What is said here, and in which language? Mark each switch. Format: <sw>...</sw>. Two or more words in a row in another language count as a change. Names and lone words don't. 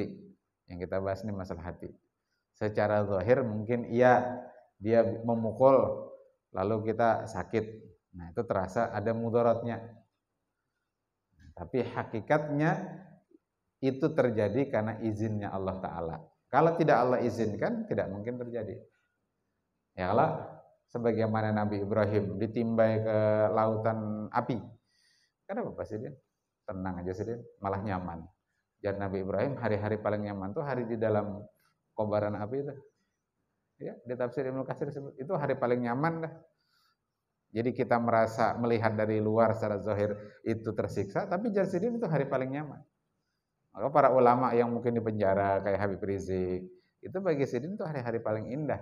<id>Yang kita bahas ini masalah hati. Secara zahir mungkin iya, dia memukul, lalu kita sakit. Nah, itu terasa ada mudaratnya. Tapi hakikatnya itu terjadi karena izinnya Allah Ta'ala. Kalau tidak Allah izinkan, tidak mungkin terjadi. Ya Allah, sebagaimana Nabi Ibrahim ditimbai ke lautan api. Kenapa Pak Sidin? Tenang aja Sidin, malah nyaman. Dan Nabi Ibrahim hari-hari paling nyaman tuh hari di dalam kobaran api itu. Ya, di tafsir Ibnu Katsir disebut itu hari paling nyaman dah. Jadi kita merasa melihat dari luar secara zahir itu tersiksa, tapi Sidin itu hari paling nyaman. Maka para ulama yang mungkin di penjara kayak Habib Rizik, itu bagi Sidin itu hari-hari paling indah.</id>